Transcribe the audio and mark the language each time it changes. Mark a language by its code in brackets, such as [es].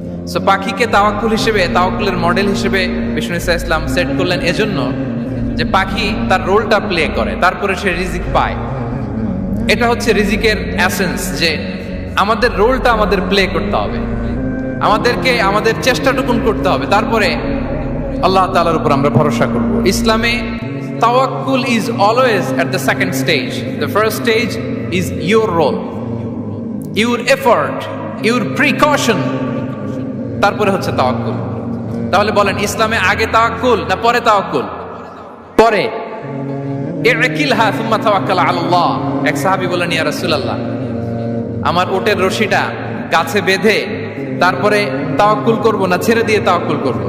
[bn] So পাখিকে তাওয়াক্কুল হিসেবে, তাওয়াক্কুলের মডেল হিসেবে বিষ্ণু ইসা ইসলাম সেট করলেন এজন্য যে পাখি তার রোলটা প্লে করে, তারপরে সে রিজিক পায়। এটা হচ্ছে রিজিকের এসেন্স, যে আমাদের রোলটা আমাদের প্লে করতে হবে, আমাদেরকে আমাদের চেষ্টাটুকুন করতে হবে, তারপরে আল্লাহ তাআলার উপর আমরা ভরসা করব। [en] ইসলামে তাওয়াক্কুল is always at the second stage. The first stage is your role, your effort, your precaution. [bn] তারপরে হচ্ছে তাওয়াক্কুল। তাহলে বলেন, ইসলামে আগে তাওয়াক্কুল না পরে তাওয়াক্কুল? পরে। [ar] ইকিলহা সুম্মা তাওয়াক্কাল আলাল্লাহ। [bn] এক সাহাবী বলেন, ইয়া রাসূলুল্লাহ, আমার ওটের রশিটা গাছে বেঁধে তারপরে তাওয়াক্কুল করব না ছেড়ে দিয়ে তাওয়াক্কুল করব?